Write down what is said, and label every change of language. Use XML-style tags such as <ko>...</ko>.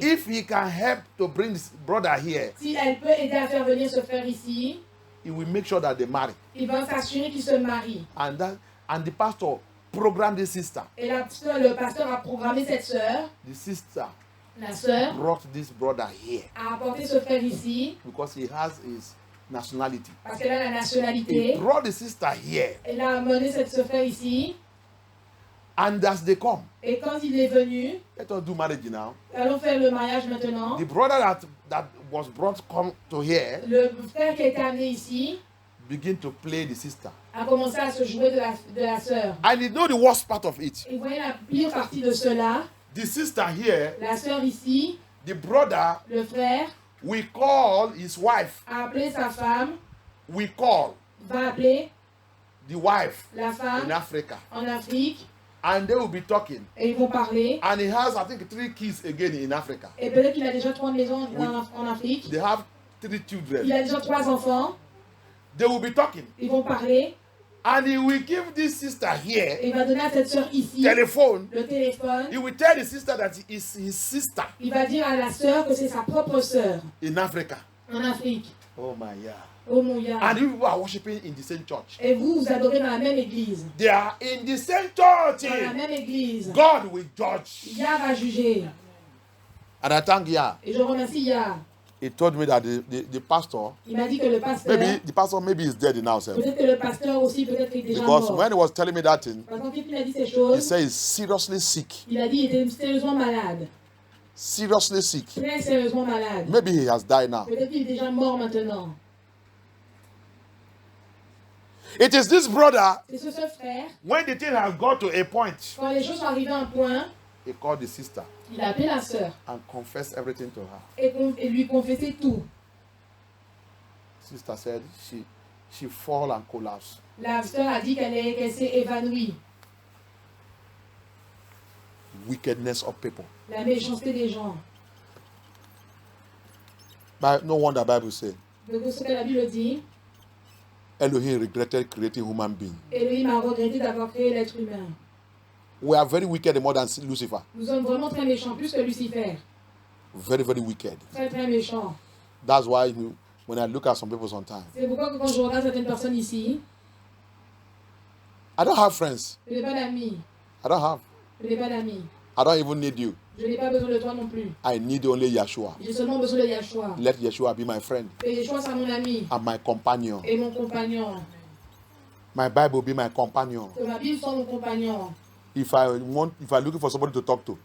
<en>If he can help to bring his brother here,</en> <fr>Si elle peut aider à faire venir ce frère ici,</fr> <en>he will make sure that they marry.</en> <fr>il va s'assurer qu'il se marie.</fr> <en>And the pastor programmed the sister.</en> <fr>Et le pasteur a programmé cette sœur,</fr> <en>The sister</en> <fr>la sœur,</fr> <en>brought this brother here</en> <fr>a apporté ce frère ici,</fr> <en>because he has his nationality.</en> <fr>parce qu'elle a la</fr> <en>He</en> <fr>nationalité.</fr> <en>brought the sister here,</en> <fr>Elle a amené ce frère ici.</fr> <en>and as they come,</en> <fr>Et quand il est venu,</fr> <en>let us do marriage now.</en> <fr>allons faire le mariage maintenant.</fr> <en>The brother that was brought come to here</en> <fr>Le frère qui a été amené ici</fr> <en>begin to play the sister.</en> <fr>a commencé à se jouer de la sœur.</fr> <en>And you know the worst part of it.</en> <fr>Et voyez la pire partie de cela.</fr> <en>The sister here,</en> <fr>La sœur ici,</fr> <en>the brother,</en> <fr>le frère,</fr> <en>we call his wife.</en> <fr>a appelé sa femme,</fr> <en>We call</en> <fr>va appeler</fr> <en>the wife</en> <fr>la</fr> <en>in</en> <fr>femme</fr> <en>Africa.</en> <fr>en Afrique.</fr> <en>And they will be talking.</en> <fr>Et ils vont parler.</fr> <en>And he has, I think, 3 kids again in Africa.</en> <fr>Et peut-être qu'il a déjà 3 maisons en Afrique.</fr> <en>They have 3</en> <fr>Il</fr> <en>children.</en> <fr>a déjà 3 enfants.</fr> <en>They will be talking.</en> <fr>Ils vont parler.</fr> <en>And he will give this sister here</en> <fr>Et il va donner à cette sœur ici</fr> <en>telephone.</en> <fr>le téléphone.</fr> <en>He will tell the sister that it is his sister</en> <fr>Il va dire à la sœur que c'est sa propre sœur</fr> <en>in Africa.</en> <fr>en Afrique.</fr> <en>Oh my God.</en> <fr>Oh mon Yah.</fr> <en>And you people are worshiping in the same church.</en> <fr>Et vous, vous adorez dans la même église.</fr> <en>They are in the same church.</en> <fr>Dans la même église.</fr> <en>God will judge.</en> <fr>Yah va juger.</fr> <en>And I thank Yah.</en> <fr>Et je remercie Yah.</fr> <en>He told me that the pastor,</en> <fr>Il m'a dit que le pasteur,</fr> <en>maybe the pastor maybe is dead now, sir.</en> <fr>peut-être que le pasteur aussi, peut-être qu'il est déjà</fr> <en>Because</en> <fr>mort.</fr> <en>when he was telling me that thing,</en> <fr>Parce que quand il a dit ces</fr> <en>he</en> <fr>choses,</fr> <en>said he's seriously sick.</en> <fr>il a dit qu'il était sérieusement malade.</fr> <en>Seriously sick.</en> <fr>Très sérieusement malade.</fr> <en>Maybe he has died now.</en> <fr>Peut-être qu'il est déjà mort maintenant.</fr> <en>It is this brother,</en> <fr>C'est ce frère,</fr> <en>when the thing has got to a point,</en> <fr>quand les choses sont arrivées à un point,</fr> <en>he called the sister</en> <fr>il a appelé la sœur</fr> <en>and confessed everything to her.</en> <fr>et lui confessait tout.</fr> <en>Sister said she fall and collapse.</en> <fr>La sœur a dit qu'elle s'est évanouie.</fr> <en>Wickedness of people.</en> <fr>La méchanceté des gens.</fr> <en>But no wonder Bible say</en> <fr>Donc ce que la Bible dit,</fr> <en>Elohim regretted creating human being.</en> <fr>Elohim a regretté d'avoir créé l'être humain.</fr> <en>We are very wicked more than Lucifer.</en> <fr>Nous sommes vraiment très méchants, plus que Lucifer.</fr> <en>Very, very wicked.</en> <fr>Très très méchants.</fr> <en>That's why when I look at some people sometimes,</en> <fr>C'est pourquoi que quand je regarde certaines personnes ici,</fr> <en>I don't have friends.</en> <fr>je n'ai pas d'amis.</fr> <en>I don't have.</en> <fr>Je n'ai pas d'amis.</fr> <en>I don't even need you.</en> <fr>Je n'ai pas besoin de toi non plus.</fr> <en>I need only Yeshua.</en> <fr>J'ai seulement besoin de Yeshua.</fr> <en>Let Yeshua be my friend</en> <fr>Et Yeshua, c'est mon ami</fr> <en>and my companion.</en> <fr>et mon compagnon.</fr> <en>My Bible be my companion.</en> <fr>Que ma Bible soit mon compagnon.</fr> <en>If I'm looking for somebody to talk to,</en>